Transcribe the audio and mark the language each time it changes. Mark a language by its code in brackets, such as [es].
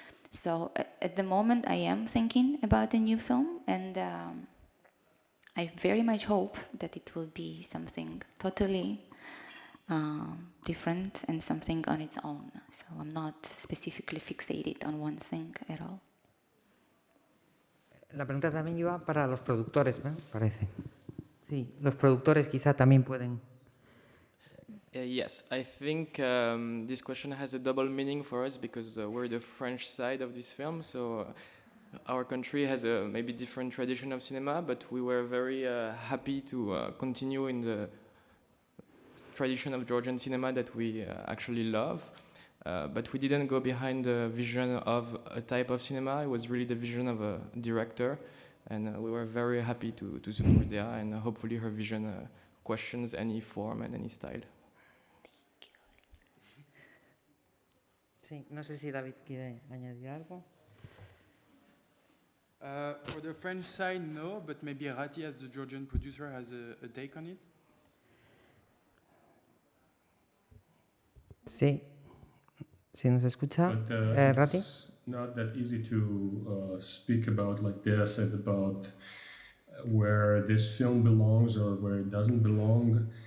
[en] So at the moment, I am thinking about a new film, and I very much hope that it will be something totally different and something on its own. So I'm not specifically fixated on one thing at all. [es] La pregunta también iba para los productores, ¿no? Parece. Sí, los productores quizá también pueden. [en] Yes, I think this question has a double meaning for us because we're the French side of this film, so our country has a maybe different tradition of cinema, but we were very happy to continue in the tradition of Georgian cinema that we actually love. But we didn't go behind the vision of a type of cinema. It was really the vision of a director And we were very happy to support Dea, and hopefully her vision questions any form and any style. [es] Sí, no sé si David quiere añadir algo. [en] For the French side, no, but maybe Rati, as the Georgian producer, has a take on it. [es] Sí, sí nos escucha. [en] But Rati. it's not that easy to speak about, like Dea said, about where this film belongs or where it doesn't belong.